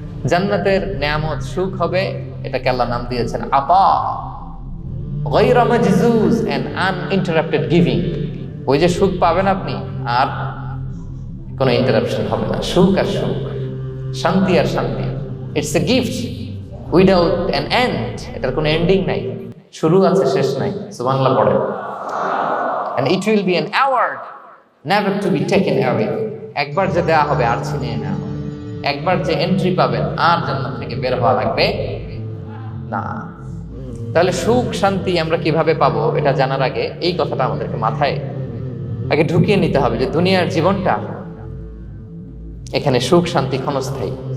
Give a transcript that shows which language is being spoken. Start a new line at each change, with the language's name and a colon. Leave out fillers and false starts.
Bangla: জান্নাতের নিয়ামত, সুখ হবে, এটাকে আল্লাহ নাম দিয়েছেন
Arabic: আতা, গায়রা মাজজুজ,
English: And uninterrupted giving.
Bangla: ওই যে সুখ পাবেন আপনি, আর কোনো ইন্টারাপশন হবে না। সুখ আর সুখ, শান্তি আর শান্তি,
English: It's a gift without an end.
Bangla: এটার কোনো এন্ডিং নাই, শুরু আছে শেষ নাই। সুবহানাল্লাহ পড়ে।
English: And it will be an award never to be taken away.
Bangla: একবার যে দেয়া হবে আর ছিনিয়ে নেওয়া হবে। একবার যে এন্ট্রি পাবেন আর জান্নাত থেকে বের হওয়া লাগবে না। তাহলে সুখ শান্তি আমরা কিভাবে পাবো এটা জানার আগে এই কথাটা আমাদেরকে মাথায় আগে ঢুকিয়ে নিতে হবে যে দুনিয়ার জীবনটা, এখানে সুখ শান্তি ক্ষণস্থায়ী।